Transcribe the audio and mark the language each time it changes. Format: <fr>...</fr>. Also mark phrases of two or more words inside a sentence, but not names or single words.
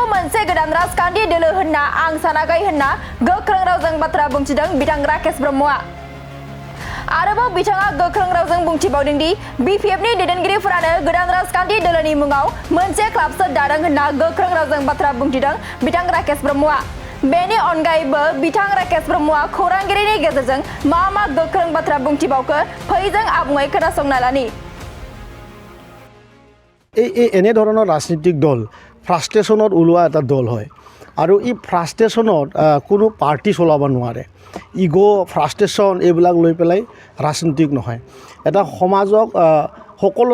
<brx>मोनसे गोदान राजखान्थि दोलो होनना आं सानाखै होनना गोख्रों रावजों बाथ्रा बुंथिदों बिथां राकेश ब्रह्मआ आरोबाव बिथाङा गोख्रों रावजों बुंथिबावदों दि BPF नि दैदेनगिरिफोरानो गोदान राजखान्थि दोलोनि मुङाव मोनसे क्लाबसो दादों होनना गोख्रों रावजों बाथ्रा बुंथिदों बिथां राकेश ब्रह्मआ बेनि अनगायैबो बिथां राकेश ब्रह्मआ खौरांगिरिनि गेजेरजों मा गोख्रों बाथ्रा बुंथिबावखो फैजों आबुङै खोनासंना लानि</brx> <as>এনেধৰণৰ ৰাজনৈতিক দল ফ্ৰাষ্ট্ৰেশ্যনত ওলোৱা এটা দল হয় আৰু এই ফ্ৰাষ্ট্ৰেশ্যনত কোনো পাৰ্টি চলাব নোৱাৰে</as> <en>ego frustration</en> <as>এইবিলাক লৈ পেলাই ৰাজনীতিক নহয় এটা সমাজক সকলো</as>